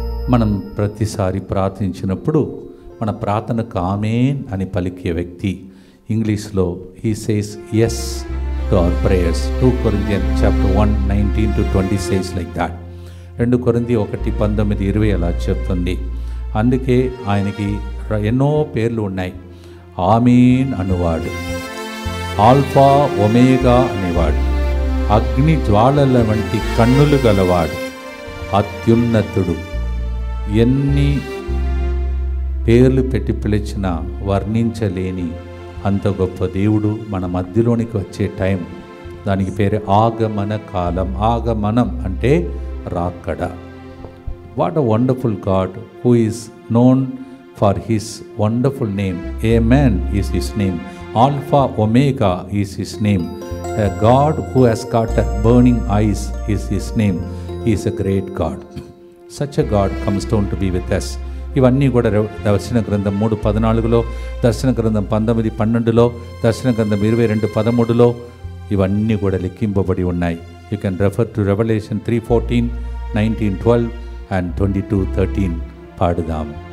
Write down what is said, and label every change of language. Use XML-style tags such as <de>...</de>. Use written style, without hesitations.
<te>మనం ప్రతిసారి ప్రార్థించినప్పుడు మన ప్రార్థనకు ఆమేన్ అని పలికే వ్యక్తి ఇంగ్లీష్లో</te> <en>He says yes to our prayers. 2 Corinthians chapter 1:19-20 says like that.</en> <te>2 Corinthians 1:19-20 అలా చెప్తుంది. అందుకే ఆయనకి ఎన్నో పేర్లు ఉన్నాయి. ఆమేన్ అనువాడు, ఆల్ఫా ఒమేగా అనేవాడు, అగ్ని జ్వాలల వంటి కన్నులు గలవాడు, అత్యున్నతుడు. ఎన్ని పేర్లు పెట్టి పిలిచినా వర్ణించలేని అంత గొప్ప దేవుడు మన మధ్యలోనికి వచ్చే టైం, దానికి పేరు ఆగమన కాలం. ఆగమనం అంటే రాకడ.</te> <en>What a wonderful God who is known for his wonderful name. Amen is his name. Alpha omega is his name. A God who has got a burning eyes is his name. He is a great God. Such a God comes down to be with us.</en> <te>ఇవన్నీ కూడా దర్శన గ్రంథం 3:14లో, దర్శన గ్రంథం 19:12లో, దర్శన గ్రంథం 22:13లో ఇవన్నీ కూడా లెక్కింపబడి ఉన్నాయి.</te> <en>You can refer to Revelation 3:14, 19:12 and 22:13.</en> <te>పాడుదాం.</te>